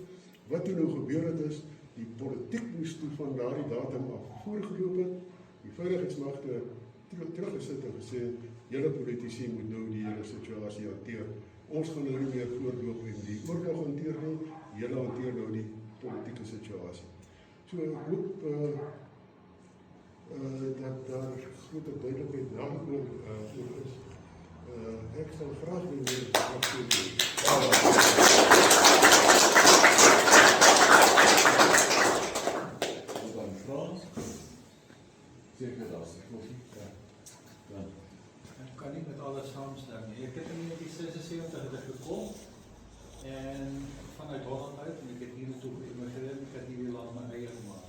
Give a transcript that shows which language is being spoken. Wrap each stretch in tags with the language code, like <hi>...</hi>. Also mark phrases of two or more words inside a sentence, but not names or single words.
<af>Wat toe nou gebeur het is, die politiek moes toe van daardie datum af voorgeloop het, die veiligheidsmagte teruggesit en gesê, julle politici moet nou die hele situasie hanteer. Ons gaan nou nie meer voorloop en die oorlog hanteer nie, julle hanteer nou die politieke situasie. So ek hoop dat daar grote duidelikheid daaroor is. Ek sal graag weer</af> <nl>Ik kan niet met alles samenstemmen. Ik heb in 1976 gekom en vanuit Holland uit, en ik heb hier naartoe geïmmigreerd, ik heb hier land mijn eigen gemaakt.</nl>